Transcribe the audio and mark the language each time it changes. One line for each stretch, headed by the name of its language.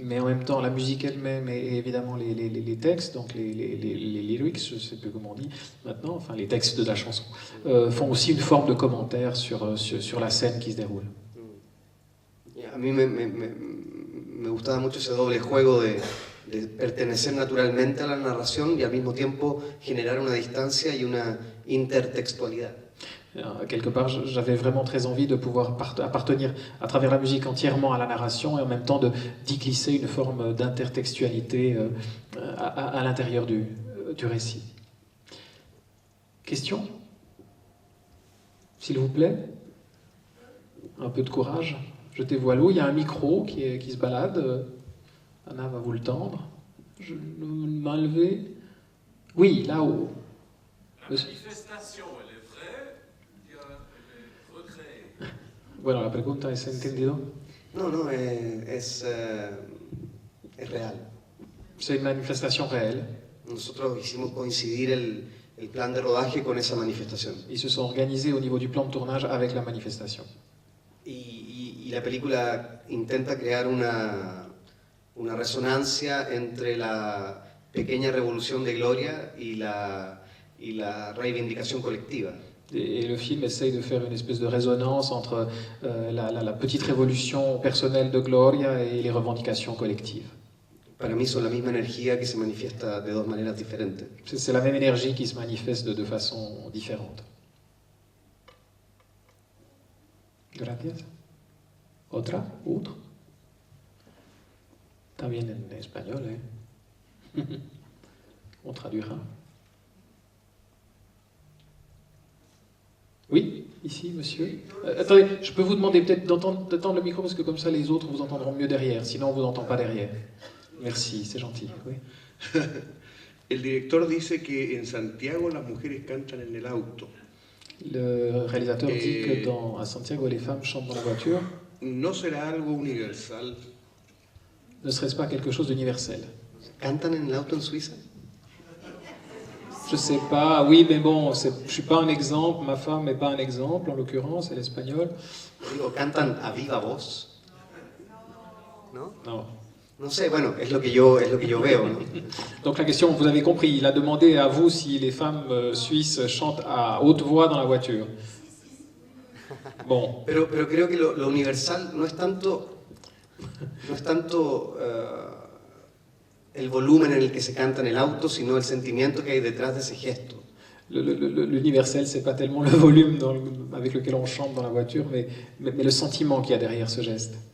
French: Mais en même temps, la musique elle-même et évidemment les textes, donc les lyrics, je ne sais plus comment on dit maintenant, enfin les textes de la chanson, font aussi une forme de commentaire sur la scène qui se déroule.
Spanish: A mí me gustaba mucho ese doble juego de pertenecer naturalmente a la narración y al mismo tiempo generar una distancia y una intertextualidad.
French: Quelque part, j'avais vraiment très envie de pouvoir appartenir à travers la musique entièrement à la narration et en même temps d'y glisser une forme d'intertextualité à l'intérieur du récit. Question? S'il vous plaît? Un peu de courage. Jetez-vous à l'eau. Il y a un micro qui se balade. Anna va vous le tendre. Je m'en lever. Oui, là-haut. La manifestation, elle est vraie, elle est recréée.
Spanish: Bueno, la pregunta es entendido. No, es real.
French: C'est une manifestation réelle.
Spanish: Nosotros hicimos coincidir el plan de rodaje con esa manifestación.
French: Ils se sont organisés au niveau du plan de tournage avec la manifestation.
Spanish: Y la película intenta crear una resonancia entre la pequeña revolución de Gloria y la reivindicación colectiva.
French: Et le film essaye de faire une espèce de résonance entre la petite révolution personnelle de Gloria et les revendications collectives.
Spanish: Para mí son la misma energía que se manifiesta de dos maneras diferentes.
French: C'est la même énergie qui se manifeste de deux façons différentes.
Spanish: Gracias. ¿Otra?
French: ¿Autre?
Spanish: También en espagnol, ¿eh?
French: On traduira. Oui, ici, monsieur. Attendez, je peux vous demander peut-être d'entendre le micro parce que comme ça les autres vous entendront mieux derrière, sinon on ne vous entend pas derrière. Merci, c'est gentil. Oui.
Spanish: El director dice que en Santiago las mujeres cantan en el auto.
French: Le réalisateur dit que à Santiago les femmes chantent dans la voiture.
Spanish: ¿No será algo universal?
French: Ne serait-ce pas quelque chose d'universel?
Spanish: ¿Cantan en el auto en Suiza?
French: Je sais pas, oui, mais bon, je suis pas un exemple, ma femme n'est pas un exemple, en l'occurrence, elle est espagnole.
Spanish: Digo, ¿cantan a viva voz? ¿No? No. No sé, bueno, es lo que yo veo, ¿no?
French: Donc la question, vous avez compris, il a demandé à vous si les femmes suisses chantent à haute voix dans la voiture. Bon,
Spanish: Pero creo que lo universal no es tanto el volumen en el que se canta en el auto, sino el sentimiento que hay detrás de ese gesto.
French: l'universel, c'est pas tellement le volume avec lequel on chante dans la voiture, mais le sentiment qu'il y a derrière ce geste.